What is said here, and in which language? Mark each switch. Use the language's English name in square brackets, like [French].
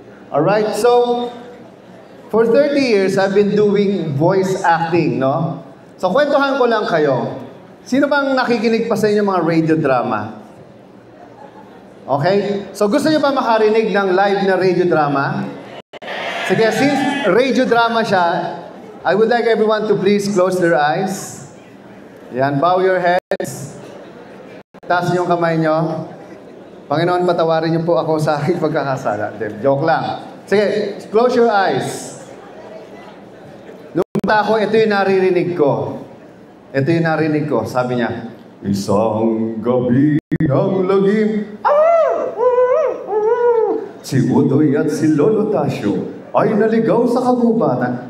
[English] Alright, so, for 30 years, I've been doing voice acting, no? [Filipino] So, kwentuhan ko lang kayo. Sino bang nakikinig pa sa inyo mga radio drama? Okay? So, gusto nyo ba makarinig ng live na radio drama? [English] Sige, [Filipino] since radio drama siya, [English] I would like everyone to please close their eyes. [Filipino] Yan, [English] bow your heads. [Filipino] Taas yung kamay nyo. Panginoon, patawarin niyo po ako sa aking pagkakasala. Joke lang. Sige, [English] close your eyes. [Filipino] Nung bata ako, ito yung naririnig ko. Ito yung narinig ko. Sabi niya, isang gabi ng lagim, si Udoy at si Lolo Tasyo ay naligaw sa kagubatan.